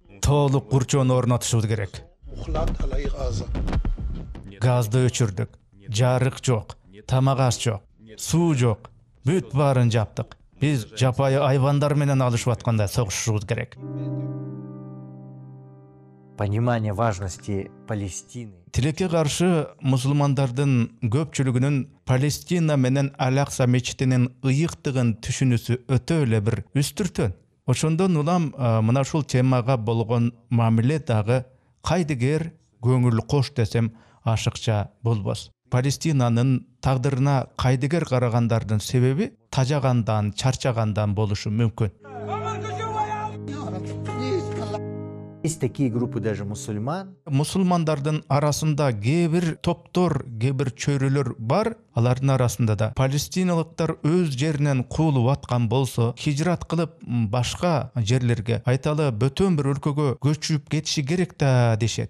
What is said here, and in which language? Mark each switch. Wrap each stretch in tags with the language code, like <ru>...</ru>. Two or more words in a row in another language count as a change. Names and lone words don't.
<ky>толук курчоону орнотушубуз керек. Газды өчүрдүк, жарык жок, тамак аш жок, суу жок, бүт баарын жаптык. Биз жапайы айвандар менен алышып атканда согушушубуз керек.</ky> <ru>Понимание важности Палестины.</ru> <ky>Тилекке каршы мусулмандардын көпчүлүгүнүн Палестина менен Алакса мечитинин ыйыктыгын түшүнүүсү өтө эле бир үстүртөн. Ошондон улам мына ушул темага болгон мамиле дагы кайдыгер көңүл кош десем ашыкча болбос. Палестинанын тагдырына кайдыгер карагандардын себеби тажагандан, чарчагандан болушу мүмкүн.</ky> <ru>Есть такие группы даже мусульман.</ru> <ky>Мусулмандардын арасында кээ топтор, кээ чөйрөлөр бар. Алардын арасында да палестиналыктар өз жеринен куулуп аткан болсо, хижрат кылып башка жерлерге, айталы бөтөн бир өлкөгө көчүп кетиши керек да дешет.</ky>